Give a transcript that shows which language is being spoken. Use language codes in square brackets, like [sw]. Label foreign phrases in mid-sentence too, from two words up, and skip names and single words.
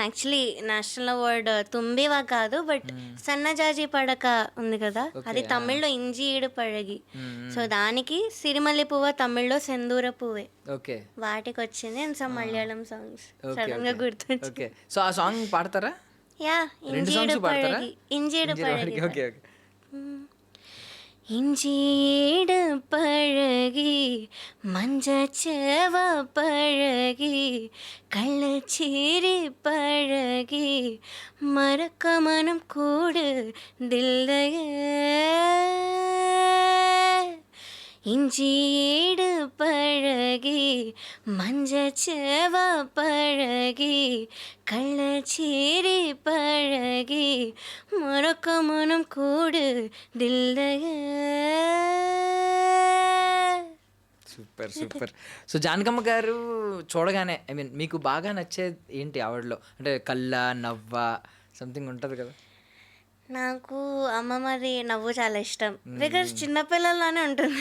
[en] actually national award [te] తుంబివా కాదు, బట్ సన్నజాజి పడక ఉంది కదా, అది తమిళ్లో ఇంజి ఈడు పడగి. సో దానికి సిరిమల్లి పువ్వ తమిళ్లో సెందూర పువ్వే. ఓకే, వాటికి వచ్చింది. [en] and some Malayalam songs sudden [te] గా గుర్తొచ్చింది. సో ఆ సాంగ్ పాడతారా? యా, ఇంజీడు పడగి. ఇంజీడు పడగి. [en] okay okay. [ta] இஞ்சீடு பழகி மஞ்சச்சேவ பழகி கள்ளச்சீரி பழகி மறக்க மனம் கூடுதில்லையே இஞ்சியேடு பழகி மஞ்சச்சேவ பழகி கள்ளச்சீரி பழகி மறக்க மனம் கூடுதில்லையே. [en] super super. [te] సో జానకమ్మ గారు చూడగానే [en] I mean [te] మీకు బాగా నచ్చేది ఏంటి ఆవిడలో? అంటే కళ్ళ నవ్వ సంథింగ్ ఉంటుంది కదా. నాకు అమ్మమ్మది నవ్వు చాలా ఇష్టం బికాస్ చిన్నపిల్లలానే ఉంటుంది.